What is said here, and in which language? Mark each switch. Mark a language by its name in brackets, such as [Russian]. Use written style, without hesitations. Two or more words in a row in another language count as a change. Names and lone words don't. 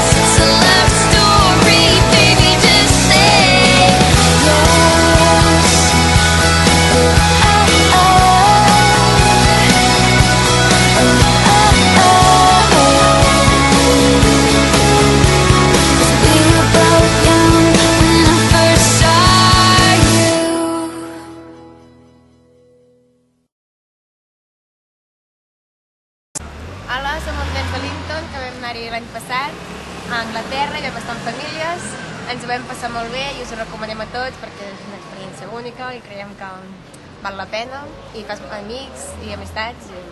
[English] It's a love story, baby, just say yes. We were both young when I first saw you. [Catalan] Hola, som els nens de Linton, que vam anar-hi l'any passat a Anglaterra i vam estar en famílies. Ens ho vam passar molt bé i us ho recomanem a tots perquè és una experiència única i creiem que val la pena i fas amics i amistats.